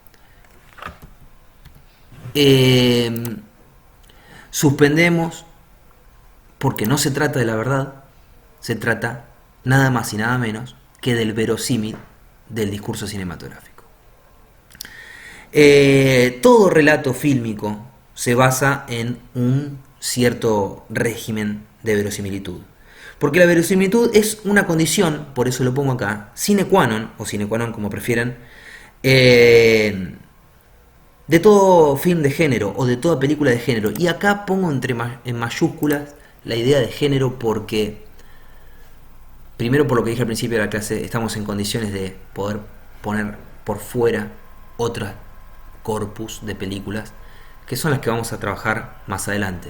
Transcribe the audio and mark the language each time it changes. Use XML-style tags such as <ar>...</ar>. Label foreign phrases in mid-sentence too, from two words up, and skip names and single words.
<es>Suspendemos porque no se trata de la verdad, se trata nada más y nada menos que del verosímil del discurso cinematográfico. Todo relato fílmico se basa en un cierto régimen de verosimilitud. Porque la verosimilitud es una condición, por eso lo pongo acá,</es> <la>sine qua non,</la> <es>o</es> <la>sine qua non</la> <es>como prefieran, de todo film de género o de toda película de género. Y acá pongo en mayúsculas la idea de género porque, primero por lo que dije al principio de la clase, estamos en condiciones de poder poner por fuera otras corpus de películas que son las que vamos a trabajar más adelante.</es>